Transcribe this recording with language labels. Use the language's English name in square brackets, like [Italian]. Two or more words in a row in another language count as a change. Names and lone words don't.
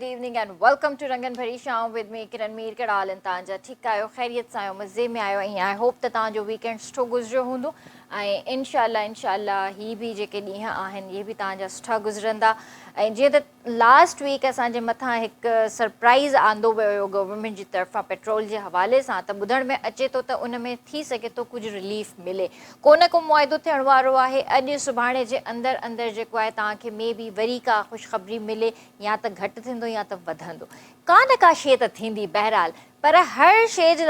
[English] evening and welcome to Rangan Bhari Shaam with me Kiran Meer [Sindhi] के डाल तव्हांजा ठीकु आहियो ख़ैरियत सां आहियो मज़े में आहियो ऐं [English] I hope [Sindhi] त तव्हांजो वीकेंड सुठो गुज़रियो हूंदो ऐं इंशाल्लाह ही बि जेके ॾींहं आहिनि इहे बि तव्हांजा सुठा गुज़रंदा ऐं जीअं त [English] last week [Sindhi] असांजे मथां हिकु सरप्राइज़ आंदो वियो हुयो गवर्नमेंट जी तरफ़ां पेट्रोल जे हवाले सां त ॿुधण में अचे थो त उन में थी सघे थो कुझु रिलीफ मिले को न को मुआइदो थियण वारो आहे अॼु सुभाणे जे अंदरि जेको आहे तव्हांखे मे बि वरी का ख़ुशख़बरी मिले या त घटि थींदो या त वधंदो का न का शइ त थींदी बहरहाल पर हर शइ जे